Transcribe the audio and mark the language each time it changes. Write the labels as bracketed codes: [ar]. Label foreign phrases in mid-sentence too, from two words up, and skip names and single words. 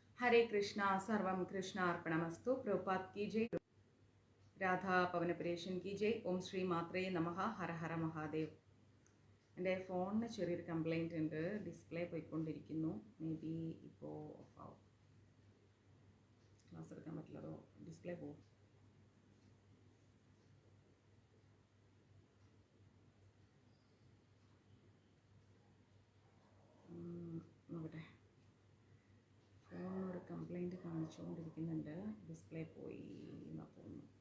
[hi] हरे कृष्णा [sa] सर्वम कृष्ण अर्पणमस्तु [hi] प्रभुपाद की जय राधा पवनपुरेशन की [sa] जय ओम श्री मात्रे नमः हर हर महादेव [ml] എൻ്റെ ഫോണിന് ചെറിയൊരു കംപ്ലൈൻറ്റ് ഉണ്ട് ഡിസ്പ്ലേ പോയിക്കൊണ്ടിരിക്കുന്നു [en] may be [ml] ഇപ്പോൾ ഓഫ് ആവും ക്ലാസ് എടുക്കാൻ പറ്റില്ലതോ ഡിസ്പ്ലേ പോകും നോക്കട്ടെ ഫോണിനൊരു കംപ്ലൈൻറ്റ് കാണിച്ചുകൊണ്ടിരിക്കുന്നുണ്ട് ഡിസ്പ്ലേ പോയി എന്നാ തോന്നുന്നു